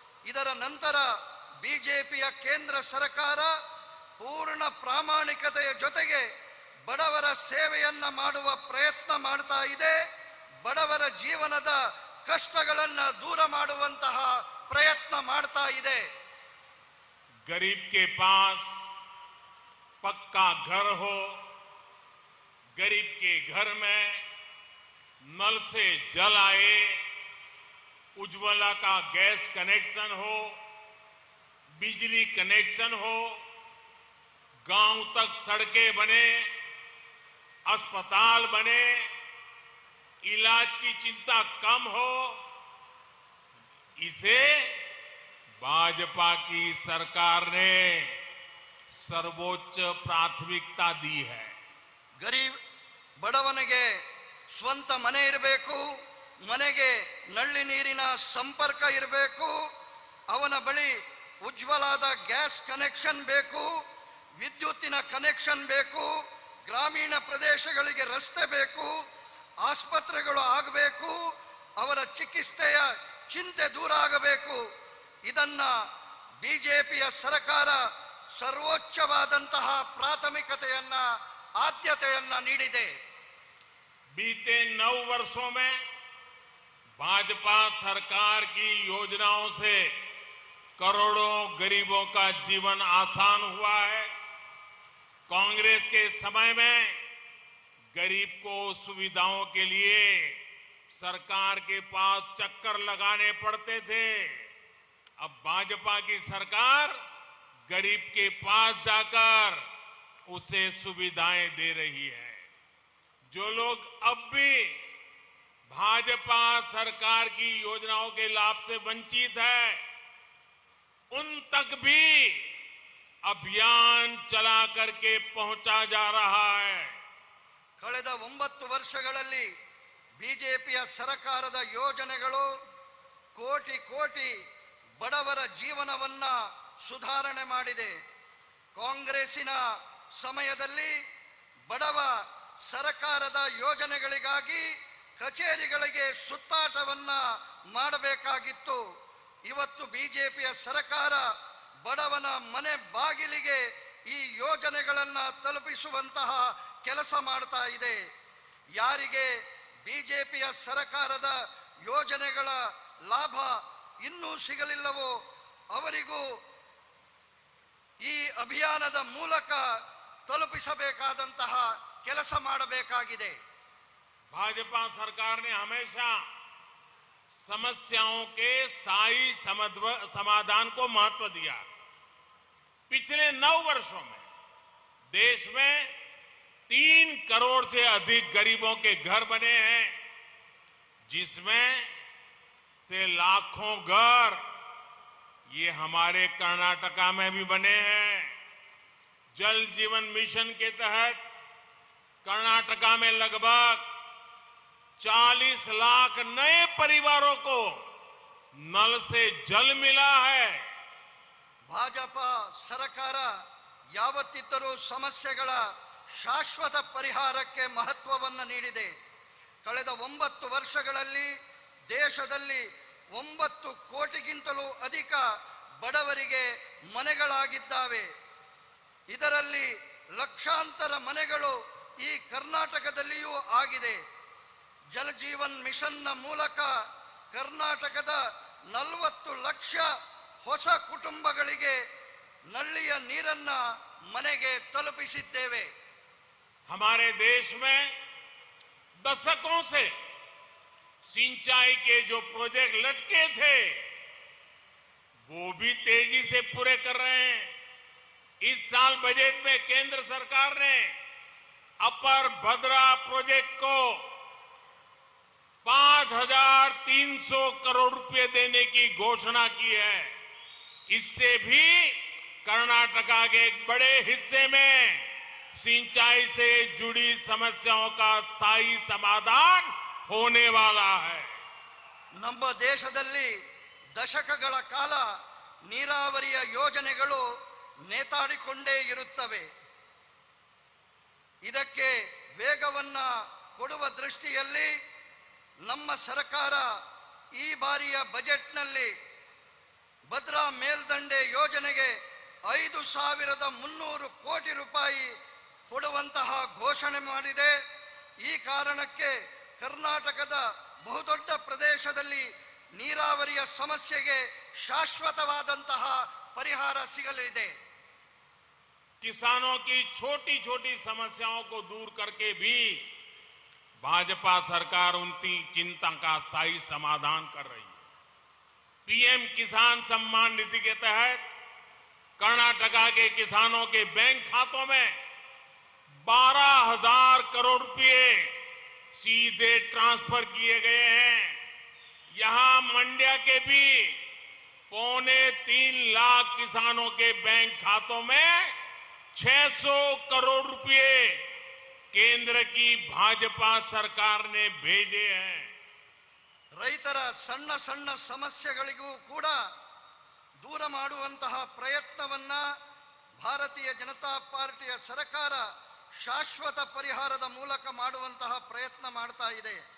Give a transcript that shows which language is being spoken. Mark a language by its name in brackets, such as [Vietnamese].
[Kannada] ಇದರ ನಂತರ ಬಿಜೆಪಿಯ ಕೇಂದ್ರ ಸರ್ಕಾರ ಪೂರ್ಣ ಪ್ರಾಮಾಣಿಕತೆಯ ಜೊತೆಗೆ ಬಡವರ ಸೇವೆಯನ್ನ ಮಾಡುವ ಪ್ರಯತ್ನ ಮಾಡ್ತಾ ಇದೆ. ಬಡವರ ಜೀವನದ ಕಷ್ಟಗಳನ್ನು ದೂರ ಮಾಡುವಂತಹ ಪ್ರಯತ್ನ ಮಾಡ್ತಾ ಇದೆ. [Hindi] गरीब के पास पक्का घर हो, गरीब के घर में नल से जल आए, उज्ज्वला का गैस कनेक्शन हो, बिजली कनेक्शन हो, गांव तक सड़कें बने, अस्पताल बने, इलाज की चिंता कम हो, इसे भाजपा की सरकार ने सर्वोच्च प्राथमिकता दी है। [Kannada] ಗರೀಬ್ ಬಡವನಿಗೆ ಸ್ವಂತ ಮನೆ ಇರಬೇಕು, ಮನೆಗೆ ನಲ್ಲಿ ನೀರಿನ ಸಂಪರ್ಕ ಇರಬೇಕು, ಅವನ ಬಳಿ ಉಜ್ವಲಾದ ಗ್ಯಾಸ್ ಕನೆಕ್ಷನ್ ಬೇಕು, ವಿದ್ಯುತ್ತಿನ ಕನೆಕ್ಷನ್ ಬೇಕು, ಗ್ರಾಮೀಣ ಪ್ರದೇಶಗಳಿಗೆ ರಸ್ತೆ ಬೇಕು, ಆಸ್ಪತ್ರೆಗಳು ಆಗಬೇಕು, ಅವರ ಚಿಕಿತ್ಸೆಯ ಚಿಂತೆ ದೂರ ಆಗಬೇಕು. ಇದನ್ನ ಬಿಜೆಪಿಯ ಸರ್ಕಾರ ಸರ್ವೋಚ್ಚವಾದಂತಹ ಪ್ರಾಥಮಿಕತೆಯನ್ನ ಆದ್ಯತೆಯನ್ನ ನೀಡಿದೆ. [Hindi] बीते 9 वर्षों में भाजपा सरकार की योजनाओं से करोड़ों गरीबों का जीवन आसान हुआ है। कांग्रेस के समय में गरीब को सुविधाओं के लिए सरकार के पास चक्कर लगाने पड़ते थे। अब भाजपा की सरकार गरीब के पास जाकर उसे सुविधाएं दे रही है। जो लोग अब भी भाजपा सरकार की योजनाओं के लाभ से वंचित है, उन तक भी अभियान चला करके पहुंचा जा रहा है। [Kannada] ಕಳೆದ 9 ವರ್ಷಗಳಲ್ಲಿ ಬಿಜೆಪಿಯ ಸರ್ಕಾರದ ಯೋಜನೆಗಳು ಕೋಟಿ ಕೋಟಿ ಬಡವರ ಜೀವನವನ್ನ ಸುಧಾರಣೆ ಮಾಡಿದೆ. ಕಾಂಗ್ರೆಸ್ಸಿನ ಸಮಯದಲ್ಲಿ ಬಡವ ಸರ್ಕಾರದ ಯೋಜನೆಗಳಿಗಾಗಿ ಕಚೇರಿಗಳಿಗೆ ಸುತ್ತಾಟವನ್ನ ಮಾಡಬೇಕಾಗಿತ್ತು. ಇವತ್ತು ಬಿಜೆಪಿಯ ಸರ್ಕಾರ ಬಡವನ ಮನೆ ಬಾಗಿಲಿಗೆ ಈ ಯೋಜನೆಗಳನ್ನ ತಲುಪಿಸುವಂತಹ ಕೆಲಸ ಮಾಡ್ತಾ ಇದೆ. ಯಾರಿಗೆ ಬಿಜೆಪಿಯ ಸರ್ಕಾರದ ಯೋಜನೆಗಳ ಲಾಭ ಇನ್ನೂ ಸಿಗಲಿಲ್ಲವೋ ಅವರಿಗೂ ಈ ಅಭಿಯಾನದ ಮೂಲಕ ತಲುಪಿಸಬೇಕಾದಂತಹ ಕೆಲಸ ಮಾಡಬೇಕಾಗಿದೆ. [Hindi] भाजपा सरकार ने हमेशा समस्याओं के स्थायी समाधान को महत्व दिया। पिछले 9 वर्षों में देश में 3 करोड़ से अधिक गरीबों के घर बने हैं, जिसमें से लाखों घर ये हमारे कर्नाटका में भी बने हैं। जल जीवन मिशन के तहत कर्नाटका में लगभग 40 लाख नए परिवारों को नल से जल मिला है। [Kannada] ಭಾಜಪಾ ಸರ್ಕಾರ ಯಾವತ್ತಿದ್ದರೂ ಸಮಸ್ಯೆಗಳ ಶಾಶ್ವತ ಪರಿಹಾರಕ್ಕೆ ಮಹತ್ವವನ್ನು ನೀಡಿದೆ. ಕಳೆದ 9 ವರ್ಷಗಳಲ್ಲಿ ದೇಶದಲ್ಲಿ 9 ಕೋಟಿಗಿಂತಲೂ ಅಧಿಕ ಬಡವರಿಗೆ ಮನೆಗಳಾಗಿದ್ದಾವೆ. ಇದರಲ್ಲಿ ಲಕ್ಷಾಂತರ ಮನೆಗಳು ಈ ಕರ್ನಾಟಕದಲ್ಲಿಯೂ ಆಗಿದೆ. ಜಲ ಜೀವನ್ ಮಿಷನ್ನ ಮೂಲಕ ಕರ್ನಾಟಕದ 40 ಲಕ್ಷ ಹೊಸ ಕುಟುಂಬಗಳಿಗೆ ನಳ್ಳಿಯ ನೀರನ್ನ ಮನೆಗೆ ತಲುಪಿಸಿದ್ದೇವೆ. [Hindi] हमारे देश में दशकों से सिंचाई के जो प्रोजेक्ट लटके थे वो भी तेजी से पूरे कर रहे हैं। इस साल बजट में केंद्र सरकार ने अपर भद्रा प्रोजेक्ट को 5,300 करोड़ रुपए देने की घोषणा की है। इससे भी कर्नाटका के एक बड़े हिस्से में सिंचाई से जुड़ी समस्याओं का स्थायी समाधान होने वाला है। [Kannada] ನಮ್ಮ ದೇಶದಲ್ಲಿ ದಶಕಗಳ ಕಾಲ ನೀರಾವರಿಯ ಯೋಜನೆಗಳು ನೇತಾಡಿಕೊಂಡೇ ಇರುತ್ತವೆ. ಇದಕ್ಕೆ ವೇಗವನ್ನ ಕೊಡುವ ದೃಷ್ಟಿಯಲ್ಲಿ ನಮ್ಮ ಸರ್ಕಾರ ಈ ಬಾರಿಯ ಬಜೆಟ್ನಲ್ಲಿ ಭದ್ರಾ ಮೇಲ್ದಂಡೆ ಯೋಜನೆಗೆ 5,300 ಕೋಟಿ ರೂಪಾಯಿ ಕೊಡುವಂತಹ ಘೋಷಣೆ ಮಾಡಿದೆ. ಈ ಕಾರಣಕ್ಕೆ ಕರ್ನಾಟಕದ ಬಹುದೊಡ್ಡ ಪ್ರದೇಶದಲ್ಲಿ ನೀರಾವರಿಯ ಸಮಸ್ಯೆಗೆ ಶಾಶ್ವತವಾದಂತಹ ಪರಿಹಾರ ಸಿಗಲಿದೆ. [Hindi] किसानों की छोटी छोटी समस्याओं को दूर करके भी भाजपा सरकार उनकी चिंता का स्थायी समाधान कर रही है। पीएम किसान सम्मान निधि के तहत कर्नाटका के किसानों के बैंक खातों में 12,000 करोड़ रुपए सीधे ट्रांसफर किए गए हैं। यहां मंड्या के भी 3.25 लाख किसानों के बैंक खातों में 600 करोड़ रुपए केंद्र की भाजपा सरकार ने भेजे हैं। [Kannada] ರೈತರ ಸಣ್ಣ ಸಣ್ಣ ಸಮಸ್ಯೆಗಳಿಗೂ ಕೂಡ ದೂರ ಮಾಡುವಂತಹ ಪ್ರಯತ್ನವನ್ನ ಭಾರತೀಯ ಜನತಾ ಪಾರ್ಟಿಯ ಸರ್ಕಾರ ಶಾಶ್ವತ ಪರಿಹಾರದ ಮೂಲಕ ಮಾಡುವಂತಹ ಪ್ರಯತ್ನ ಮಾಡ್ತಾ ಇದೆ.